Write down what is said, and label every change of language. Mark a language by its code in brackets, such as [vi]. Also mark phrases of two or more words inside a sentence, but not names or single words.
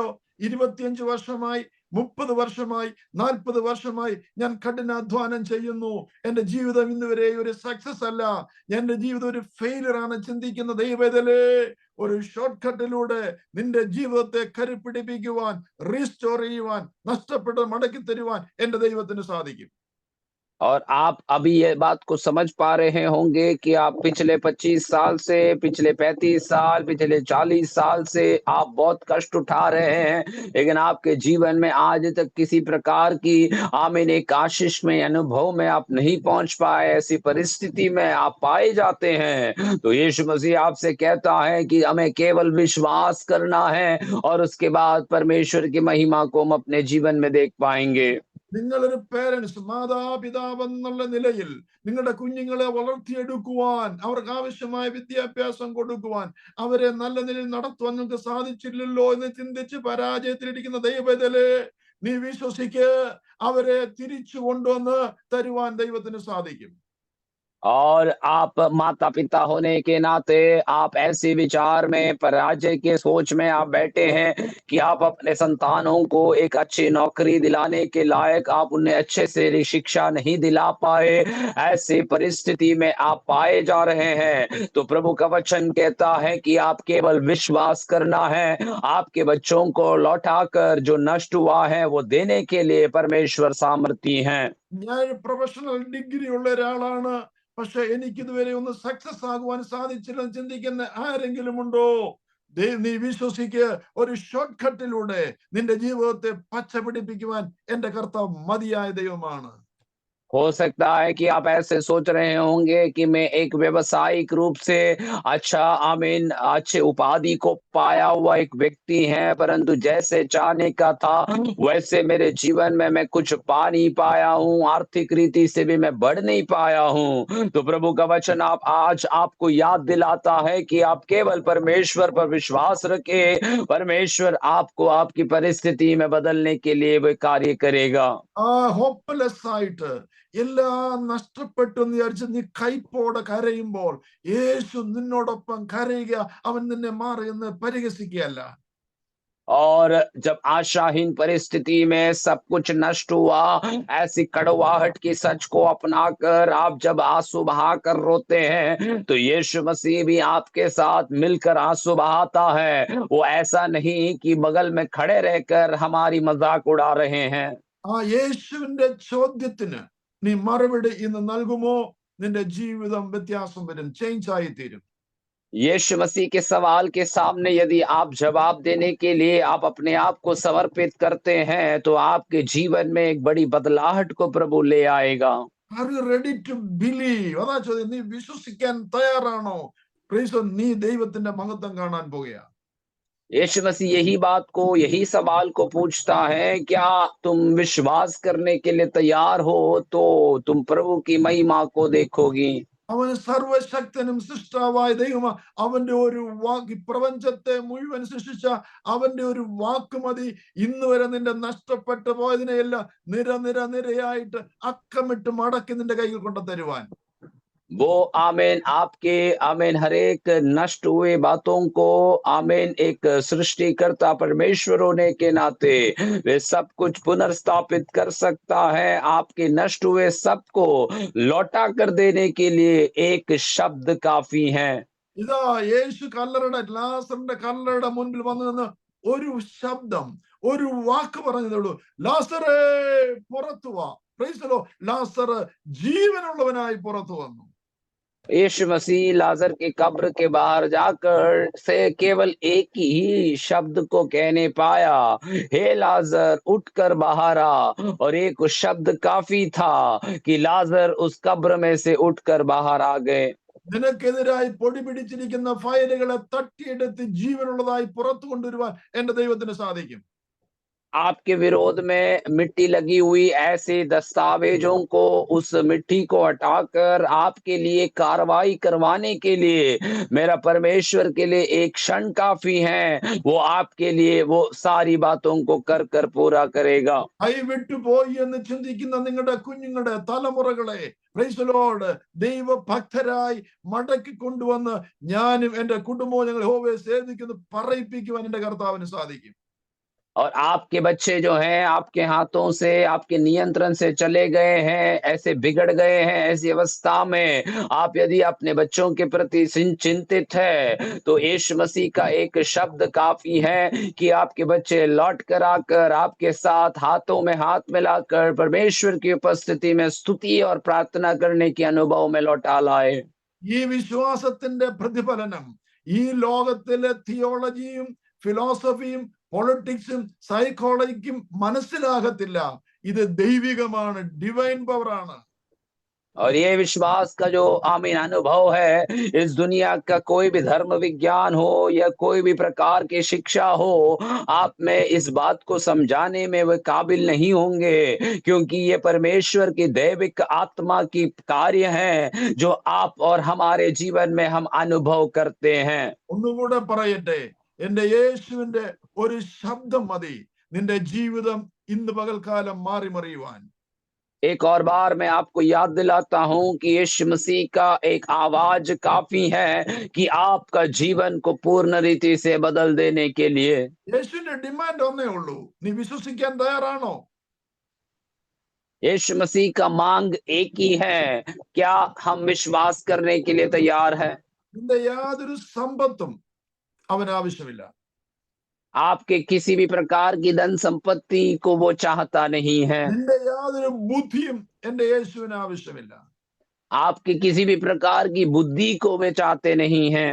[ml] 25 വർഷമായി, 30 വർഷമായി, 40 വർഷമായി ഞാൻ കഠിനാധ്വാനം ചെയ്യുന്നു. എന്റെ ജീവിതം ഇന്നുവരെ ഒരു സക്സസ് അല്ല, എന്റെ ജീവിതം ഒരു ഫെയിലിയർ ആണ് ചിന്തിക്കുന്ന ദൈവവേദലേ, ഒരു ഷോർട്ട് കട്ടിലൂടെ നിന്റെ ജീവിതത്തെ കരുപ്പിടിപ്പിക്കുവാൻ, റീസ്റ്റോർ ചെയ്യുവാൻ, നഷ്ടപ്പെട്ടത് മടക്കി തരുവാൻ എന്റെ ദൈവത്തിന് സാധിക്കും. [hi] और आप अभी ये बात को समझ पा रहे होंगे कि आप पिछले 25 साल से, पिछले 35 साल, पिछले 40 साल से आप बहुत कष्ट उठा रहे हैं, लेकिन आपके जीवन में आज तक किसी प्रकार की आमीन एक आशीष में, अनुभव में आप नहीं पहुंच पाए। ऐसी परिस्थिति में आप पाए जाते हैं, तो यीशु मसीह आपसे कहता है कि हमें केवल विश्वास करना है और उसके बाद परमेश्वर की महिमा को हम अपने जीवन में देख पाएंगे। [ml] നിങ്ങളൊരു പേരൻസ്, മാതാപിതാവ് എന്നുള്ള നിലയിൽ നിങ്ങളുടെ കുഞ്ഞുങ്ങളെ വളർത്തിയെടുക്കുവാൻ, അവർക്ക് ആവശ്യമായ വിദ്യാഭ്യാസം കൊടുക്കുവാൻ, അവരെ നല്ല നിലയിൽ നടത്തുവാൻ നിങ്ങൾക്ക് സാധിച്ചില്ലല്ലോ എന്ന് ചിന്തിച്ച് പരാജയത്തിലിരിക്കുന്ന ദൈവവേദലേ, നീ വിശ്വസിക്ക്, അവരെ തിരിച്ചു കൊണ്ടുവന്ന് തരുവാൻ ദൈവത്തിന് സാധിക്കും. [hi] और आप माता-पिता होने के नाते आप ऐसे विचार में, पराजय के सोच में आप बैठे हैं कि आप अपने संतानों को एक अच्छी नौकरी दिलाने के लायक आप उन्हें अच्छे से शिक्षा नहीं दिला पाए। ऐसी परिस्थिति में आप पाए जा रहे हैं, तो प्रभु का वचन कहता है कि आप केवल विश्वास करना है। आपके बच्चों को लौटाकर जो नष्ट हुआ है, वो देने के लिए परमेश्वर सामर्थी हैं। [ml] ഞാൻ ഒരു പ്രൊഫഷണൽ ഡിഗ്രി ഉള്ള ഒരാളാണ്, പക്ഷെ എനിക്കിതുവരെ ഒന്ന് സക്സസ് ആകുവാൻ സാധിച്ചില്ലെന്ന് ചിന്തിക്കുന്ന ആരെങ്കിലും ഉണ്ടോ? നീ വിശ്വസിക്ക്, ഒരു ഷോർട്ട് കട്ടിലൂടെ നിന്റെ ജീവിതത്തെ പച്ച പിടിപ്പിക്കുവാൻ എന്റെ കർത്താവ് മതിയായ ദൈവമാണ്. [hi] हो सकता है कि आप ऐसे सोच रहे होंगे कि मैं एक व्यावसायिक रूप से अच्छा आमीन अच्छे उपाधि को पाया हुआ एक व्यक्ति है, परंतु जैसे चाहने का था वैसे मेरे जीवन में मैं कुछ पा नहीं पाया हूँ, आर्थिक रीति से भी मैं बढ़ नहीं पाया हूँ। तो प्रभु का वचन आप आज आपको याद दिलाता है कि आप केवल परमेश्वर पर विश्वास रखें, परमेश्वर आपको आपकी परिस्थिति में बदलने के लिए वह कार्य करेगा। [ml] ഹോപ്പ്ലെസ് ആയിട്ട് എല്ലാം നഷ്ടപ്പെട്ടു എന്ന് വിചാരിച്ച് നീ കൈപ്പോടെ കരയുമ്പോൾ യേശു നിന്നോടൊപ്പം കരയുക, അവൻ നിന്നെ മാറി എന്ന് പരിഹസിക്കുകയല്ല. [hi] और जब आशाहीन परिस्थिति में सब कुछ नष्ट हुआ, ऐसी कड़वाहट की सच को अपनाकर आप जब आंसू बहाकर रोते हैं, तो यीशु मसीह भी आपके साथ मिलकर आंसू बहाता है। वो ऐसा नहीं कि बगल में खड़े रहकर हमारी मजाक उड़ा रहे हैं। [ml] ആ യേശുവിന്റെ ചോദ്യത്തിന് നീ മറുപടി ഇന്ന് നൽകുമോ? നിന്റെ ജീവിതം വ്യത്യാസം വരും, ചേഞ്ച് ആയി തീരും. [hi] यीशु मसीह के सवाल के सामने यदि आप जवाब देने के लिए आप अपने आप को समर्पित करते हैं, तो आपके जीवन में एक बड़ी बदलाहट को प्रभु ले आएगा। [en] Are you ready to believe? [ml] അതാ ചോദ്യം. നീ വിശ്വസിക്കാൻ തയ്യാറാണോ? നീ ദൈവത്തിന്റെ മഹത്വം കാണാൻ പോകുക. [hi] यीशु मसीह यही बात को, यही सवाल को पूछता है, क्या तुम विश्वास करने के लिए तैयार हो तो तुम प्रभु की महिमा को देखोगी। [ml] അവന് സർവശക്തനും സൃഷ്ടാവായ ദൈവമാ, അവന്റെ ഒരു വാക്ക് പ്രപഞ്ചത്തെ മുഴുവൻ സൃഷ്ടിച്ച അവന്റെ ഒരു വാക്ക് മതി ഇന്ന് വരെ നിന്റെ നഷ്ടപ്പെട്ടു പോയതിനെയെല്ലാം നിരയായിട്ട് അക്കമിട്ട് മടക്കി നിന്റെ കയ്യിൽ കൊണ്ടു തരുവാൻ. [hi] वो आमीन आपके आमीन हर एक नष्ट हुए बातों को आमीन एक सृष्टिकर्ता परमेश्वर होने के नाते वे सब कुछ पुनर्स्थापित कर सकता है। आपके नष्ट हुए सब को लौटा कर देने के लिए एक शब्द काफ़ी है। [ml] ഇതാ യേശു കല്ലറയുടെ ലാസറിന്റെ കല്ലറയുടെ മുൻപിൽ വന്നു നിന്ന് ഒരു ശബ്ദം, ഒരു വാക്ക് പറഞ്ഞതേ ഉള്ളൂ. ലാസറേ പുറത്തു വാ. [en] Praise the Lord. [ml] ലാസർ ജീവനുള്ളവനായി പുറത്തു വന്നു. [hi] यीशु मसीह लाजर के कब्र के बाहर जाकर से केवल एक ही शब्द को कहने पाया, हे लाजर उठकर बाहर आ। और एक शब्द काफी था कि लाजर उस कब्र में से उठकर बाहर आ गए। [ml] നിനക്കെതിരായി പൊടി പിടിച്ചിരിക്കുന്ന ഫയലുകളെ തട്ടിയെടുത്ത് ജീവനുള്ളതായി പുറത്തു കൊണ്ടുവരുവാൻ എന്റെ ദൈവത്തിന് സാധിക്കും. [hi] आपके विरोध में मिट्टी लगी हुई ऐसे दस्तावेजों को उस मिट्टी को हटाकर आपके लिए कार्रवाई करवाने के लिए मेरा परमेश्वर के लिए एक क्षण काफी है। वो आपके लिए वो सारी बातों को कर कर पूरा करेगा। [ml] കൈവിട്ടു പോയി എന്ന് ചിന്തിക്കുന്ന നിങ്ങളുടെ കുഞ്ഞുങ്ങളുടെ തലമുറകളെ [en] Praise the Lord [ml] ദൈവഭക്തരായി മടക്കി കൊണ്ടുവന്ന് ഞാനും എന്റെ കുടുംബവും ഞങ്ങൾ യഹോവയെ സേവിക്കുന്നു പറയിപ്പിക്കുവാൻ എന്റെ കർത്താവിന് സാധിക്കും. [hi] और आपके बच्चे जो हैं आपके हाथों से आपके नियंत्रण से चले गए हैं, ऐसे बिगड़ गए हैं, ऐसी अवस्था में आप यदि अपने बच्चों के प्रति चिंतित है तो यीशु मसीह का एक शब्द काफी है कि आपके बच्चे लौट कर आकर आपके साथ हाथों में हाथ मिलाकर परमेश्वर की उपस्थिति में स्तुति और प्रार्थना करने के अनुभव में लौटा लाए। [ml] ഈ വിശ്വാസത്തിന്റെ പ്രതിഫലനം ഈ ലോകത്തിലെ തിയോളജിയും ഫിലോസഫിയും പൊളിറ്റിക്സും സൈക്കോളജിക്കും മനസ്സിലാകത്തില്ല. ഇത് ദൈവികമാണ്, [en] divine power [ml] ആണ്. [hi] और ये विश्वास का जो आमीन अनुभव है, इस दुनिया का कोई भी धर्म विज्ञान हो या कोई भी प्रकार की शिक्षा हो, आप में इस बात को समझाने में वे काबिल नहीं होंगे, क्योंकि ये परमेश्वर की दैविक आत्मा की कार्य है जो आप और हमारे जीवन में हम अनुभव करते हैं। [ml] ഒന്നുകൂടെ പറയട്ടെ, എന്റെ യേശുവിന്റെ ഒരു ശബ്ദം മതി നിന്റെ ജീവിതം ഇന്ന് പകൽക്കാലം മാറി മറിയുവാൻ. [hi] एक और बार मैं आपको याद दिलाता हूं कि यीशु मसीह का एक आवाज काफी है कि आपका जीवन को पूर्ण रीति से बदल देने के लिए। [ml] യേശുവിന്റെ ഡിമാൻഡ് ഒന്നേ ഉള്ളൂ, നീ വിശ്വസിക്കാൻ തയ്യാറാണോ? [hi] यीशु मसीह का मांग एक ही है, क्या हम विश्वास करने के लिए तैयार है? [ml] നിന്റെ യാതൊരു സമ്പത്തും അവന് ആവശ്യമില്ല. [hi] आपके किसी भी प्रकार की धन संपत्ति को वो चाहता नहीं है। [ml] നിന്റെ യാതൊരു ബുദ്ധിയും എന്റെ യേശുവിന് ആവശ്യമില്ല. [hi] आपके किसी भी प्रकार की बुद्धि को वे चाहते नहीं हैं।